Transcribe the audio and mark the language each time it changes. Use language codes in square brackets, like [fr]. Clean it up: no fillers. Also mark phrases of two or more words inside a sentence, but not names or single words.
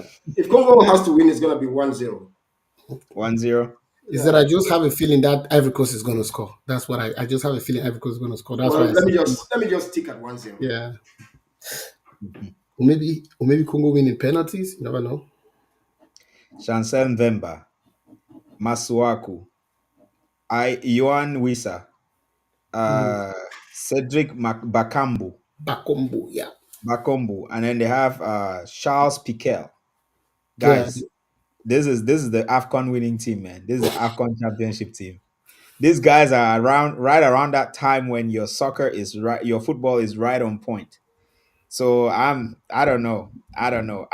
[en] If Congo has to win, it's gonna be 1-0. 1-0. Is that Yeah. I just have a feeling that Ivory Coast is going to score. That's what I just have a feeling Ivory Coast is going to score. That's Well, why I said, let me just stick at 1-0. yeah. Mhm. Or maybe Congo win in penalties. You never know. Chancel Mvemba, Masuaku, Yohan Wissa, Mm. uh, Cedric Bakambu, Bakombo, yeah. Bakombu, and then they have Charles Piquel. Yeah. Guys, this is the AFCON winning team, man. This is the AFCON championship team. These guys are around right around that time when your soccer is right, your football is right on point. So I don't know. I don't know.